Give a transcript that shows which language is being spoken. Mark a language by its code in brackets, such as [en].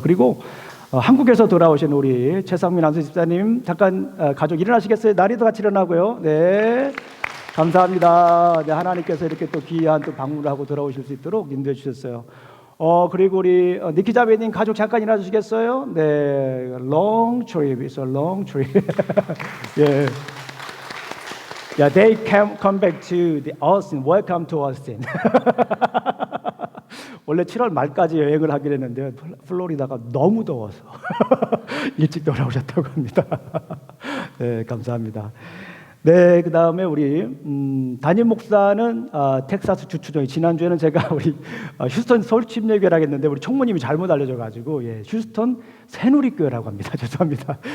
[ko] 그리고 한국에서 돌아오신 우리 최상민 안수 집사님 잠깐 가족 일어나시겠어요? 나리도 같이 일어나고요. 네, 감사합니다. 네, 하나님께서 이렇게 또 귀한 또 방문을 하고 돌아오실 수 있도록 인도해 주셨어요. 그리고 우리 니키 자매님 가족 잠깐 일어나 주시겠어요? [en] 네, long trip, it's a long trip. [ko] 예. [en] Yeah, they come back to the Austin. Welcome to Austin. [ko] 원래 7월 말까지 여행을 하기로 했는데 플로리다가 너무 더워서 일찍 돌아오셨다고 합니다. 네, 감사합니다. 네, 그 다음에 우리 담임 목사는 텍사스 주추정이, 지난주에는 제가 우리 휴스턴 서울침례교회라고 했는데 우리 총무님이 잘못 알려줘가지고, 예, 휴스턴 새누리교회라고 합니다. 죄송합니다.